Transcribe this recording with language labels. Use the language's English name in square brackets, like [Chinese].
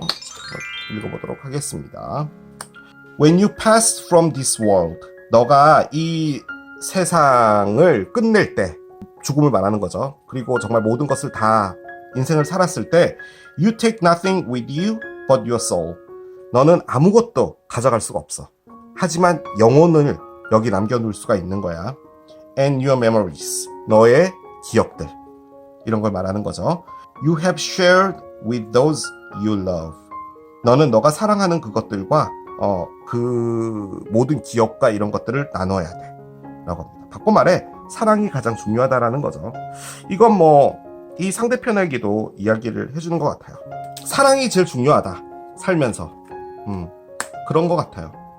[Korean] 자, 읽어보도록 하겠습니다. [English] When you pass from this world, [Korean] 너가 이 세상을 끝낼 때, 죽음을 말하는 거죠. 그리고 정말 모든 것을 다 인생을 살았을 때 [English] You take nothing with you but your soul. [Korean] 너는 아무것도 가져갈 수가 없어. 하지만 영혼을 여기 남겨놓을 수가 있는 거야. [English] And your memories. [Korean] 너의 기억들. 이런 걸 말하는 거죠. [English] You have shared with those you love. [Korean] 너는 너가 사랑하는 그것들과 그 모든 기억과 이런 것들을 나눠야 돼 라고 합니다. 바꿔 말해 사랑이 가장 중요하다라는 거죠. 이건 이 상대편에게도 이야기를 해주는 것 같아요. 사랑이 제일 중요하다, 살면서. 그런 것 같아요.